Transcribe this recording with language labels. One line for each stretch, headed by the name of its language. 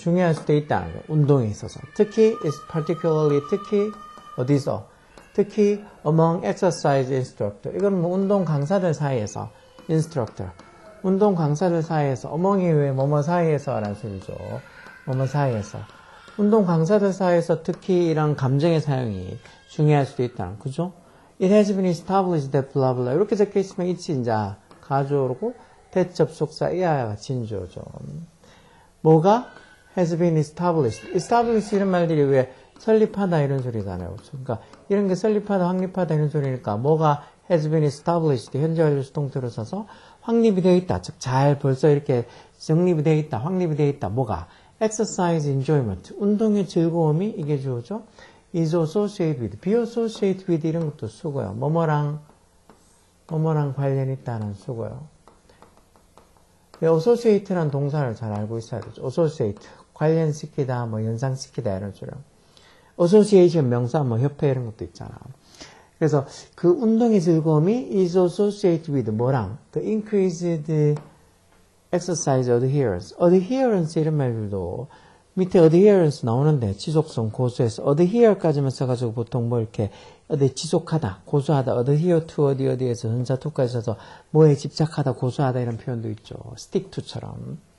Korean: 중요할 수도 있다는 거예요. 운동에 있어서. 특히
English: is particularly
Korean: 특히 어디서? 특히
English: among exercise instructor.
Korean: 이건 뭐 운동 강사들 사이에서 instructor. 운동 강사들 사이에서 among이 왜 뭐뭐 사이에서 라는 소리죠. 뭐뭐 사이에서. 운동 강사들 사이에서 특히 이런 감정의 사용이 중요할 수도 있다. 그죠?
English: It has been established that blah blah.
Korean: 이렇게 적혀 있으면 it's 이제 가주어고 that 접속사 이하가 진주어죠. 뭐가
English: has been established.
Korean: established 이런 말들이 왜 설립하다 이런 소리잖아요. 그러니까 이런 게 설립하다, 확립하다 이런 소리니까 뭐가
English: has been established
Korean: 현재 완료 수동태로 써서 확립이 되어 있다. 즉 잘 벌써 이렇게 정립이 되어 있다. 확립이 되어 있다. 뭐가
English: exercise enjoyment
Korean: 운동의 즐거움이 이게 주어죠.
English: is associated with, be associated with
Korean: 이런 것도 쓰고요. 뭐뭐랑 관련이 있다는 쓰고요. associate라는 동사를 잘 알고 있어야 되죠. associate 관련시키다, 뭐 연상시키다 이런 소리요. association 명사, 뭐 협회 이런 것도 있잖아. 그래서 그 운동의 즐거움이
English: is associated with 뭐랑 the increased exercise adherence.
Korean: adherence 이런 말들도 밑에 adherence 나오는데 지속성 고수해서 adhere까지만 써가지고 보통 뭐 이렇게 지속하다, 고수하다,
English: adhere to
Korean: 어디에서 전자 to까지 써서 뭐에 집착하다, 고수하다 이런 표현도 있죠.
English: stick to처럼.